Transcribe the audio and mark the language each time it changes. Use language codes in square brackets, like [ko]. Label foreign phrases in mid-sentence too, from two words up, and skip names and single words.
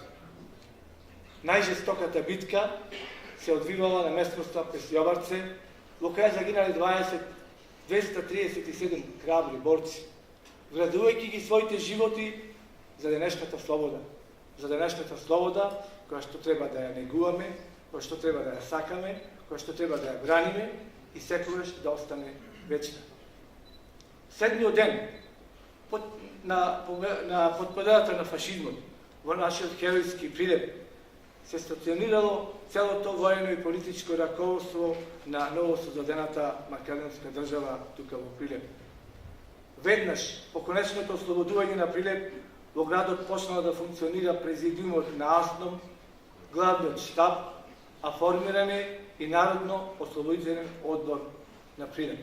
[mk] Најжестоката битка се одвивала на местноста Песјоварце, во која загинали 237 храбри борци, вградувајќи ги своите животи за денешната слобода. За денешната слобода, која што треба да ја негуваме, која што треба да ја сакаме, koja što treba da je branime i sekuješ da ostane večna. Sedmio den na podpadaната на фашизмот во нашиот херојски Прилеп се стационирало цело то воено и политичко раководство на новосоздадената македонска држава тука во Прилеп. Веднаш, по конечното ослободување на Прилеп, во градот почнало да функционира президиумот на АСНОМ, главниот штаб, а формиран е и Народно ослободителен одбор на Прилеп.